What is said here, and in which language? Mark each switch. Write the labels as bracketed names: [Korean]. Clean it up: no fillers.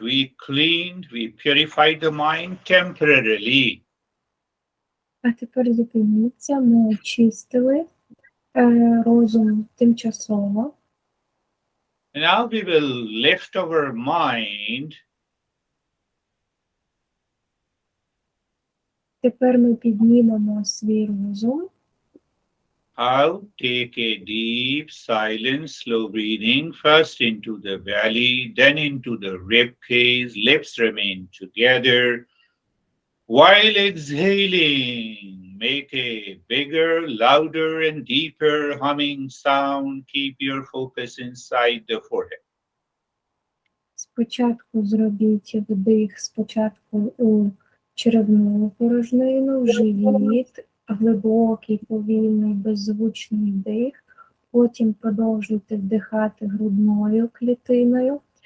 [English] We cleaned, we purified the mind temporarily. [Ukrainian] А тепер зупиніться, ми очистили розум тимчасово. [English] Now we will lift our mind. [Ukrainian] Тепер ми піднімемо свій розум. [English] Out, take a deep, silent, slow breathing, first into the belly, then into the rib cage, lips remain together. While exhaling, make a bigger, louder, and deeper humming sound. Keep your focus inside the forehead. [Ukrainian] Спочатку зробіть вдих, спочатку у черевну порожнину, в живіт, глибокий, повільний, беззвучний вдих. Потім продовжуйте вдихати грудною клітиною.